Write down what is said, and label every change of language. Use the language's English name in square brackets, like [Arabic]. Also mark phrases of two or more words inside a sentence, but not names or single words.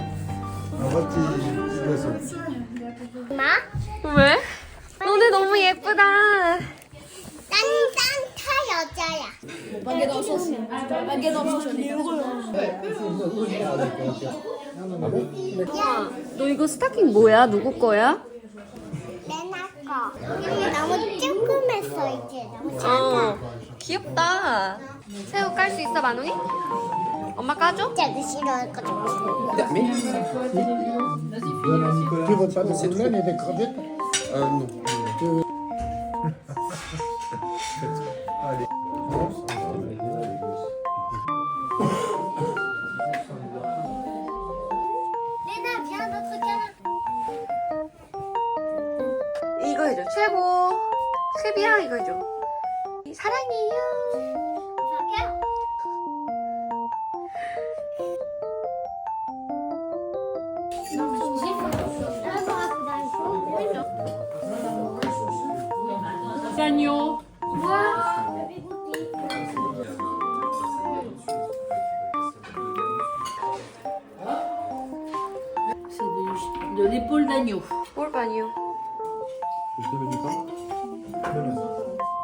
[French] Un vrai petit poisson. [Korean] 왜? 너네 너무 예쁘다. 난 산타 여자야. 야, 너 이거 스타킹 뭐야? 누구 거야? 맨날 거. 이게 너무 조그맸어 이제. 너무 작아. 귀엽다. 새우 깔 수 있어, 만웅이? 엄마 까줘? 진짜 싫어할 거 좀. [French] Tu veux pas de citron et des crevettes? Non. Allez. 레나 viens notre câlin. [Korean] 이거 해줘. 최고. 습이야, 이거 해줘. 사랑해요. [French] Viens. [Korean] 짠요. [French] De l'épaule d'agneau. [Korean] 뭘 반이요? [French] Je te mets du pain?